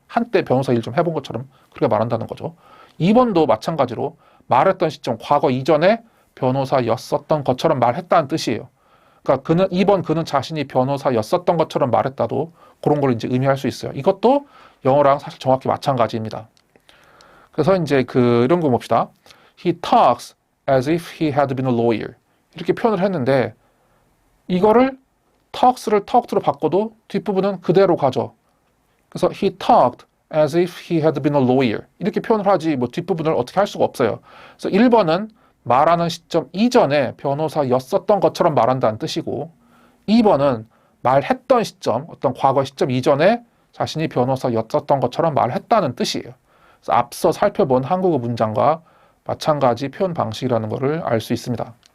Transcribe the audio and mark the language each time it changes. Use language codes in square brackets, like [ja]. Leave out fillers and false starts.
[ko] 한때 변호사 일 좀 해본 것처럼 그렇게 말한다는 거죠. 2번도 마찬가지로 말했던 시점, 과거 이전에 변호사였었던 것처럼 말했다는 뜻이에요. 그러니까 2번 그는 자신이 변호사였었던 것처럼 말했다도 그런 걸 이제 의미할 수 있어요. 이것도 영어랑 사실 정확히 마찬가지입니다. 그래서 이제 이런 거 봅시다. [en] He talks as if he had been a lawyer. [ko] 이렇게 표현을 했는데 이거를 talks를 talked로 바꿔도 뒷부분은 그대로 가죠. 그래서 [en] he talked as if he had been a lawyer. [ko] 이렇게 표현을 하지 뭐 뒷부분을 어떻게 할 수가 없어요. 그래서 1번은 말하는 시점 이전에 변호사였었던 것처럼 말한다는 뜻이고 2번은 말했던 시점, 어떤 과거 시점 이전에 자신이 변호사였었던 것처럼 말했다는 뜻이에요. 그래서 앞서 살펴본 한국어 문장과 마찬가지 표현 방식이라는 것을 알 수 있습니다.